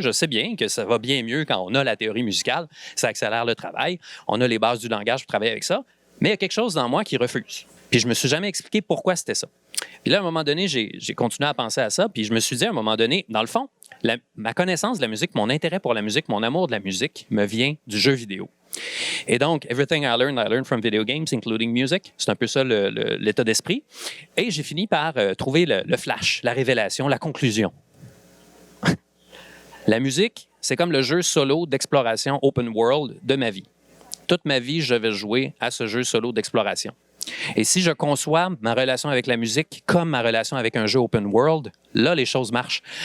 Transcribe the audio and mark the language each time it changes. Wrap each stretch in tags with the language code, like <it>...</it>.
<fr>Je sais bien que ça va bien mieux quand on a la théorie musicale. Ça accélère le travail. On a les bases du langage pour travailler avec ça. Mais il y a quelque chose dans moi qui refuse. Puis je ne me suis jamais expliqué pourquoi c'était ça. Puis là, à un moment donné, j'ai continué à penser à ça. Puis je me suis dit, à un moment donné, dans le fond, ma connaissance de la musique, mon intérêt pour la musique, mon amour de la musique me vient du jeu vidéo. Et donc,</fr> <en>everything I learned from video games, including music.</en> <fr>C'est un peu ça l'état d'esprit. Et j'ai fini par trouver le flash, la révélation, la conclusion. La musique, c'est comme le jeu solo d'exploration open world de ma vie. Toute ma vie, je vais jouer à ce jeu solo d'exploration. Et si je conçois ma relation avec la musique comme ma relation avec un jeu open world, là, les choses marchent.</fr>